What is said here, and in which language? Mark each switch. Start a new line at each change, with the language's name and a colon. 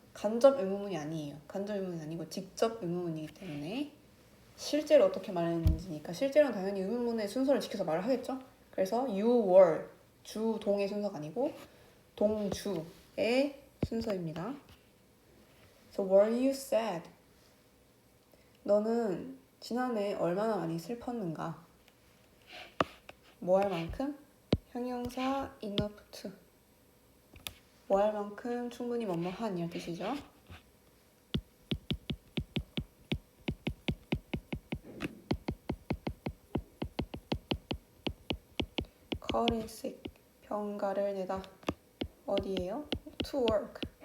Korean: 간접 의문문이 아니에요. 간접 의문문이 아니고 직접 의문문이기 때문에 실제로 어떻게 말했는지니까 실제로는 당연히 의문문의 순서를 지켜서 말을 하겠죠? 그래서
English: you were,
Korean: 주, 동의 순서가 아니고 동주의 순서입니다.
English: So were you sad?
Korean: 너는 지난해 얼마나 많이 슬펐는가? 뭐 할 만큼? 형용사 enough to. 뭐 할 만큼 충분히 뭐뭐한 이런 뜻이죠.
English: call in sick.
Korean: 병가를 내다. 어디에요?
English: to work.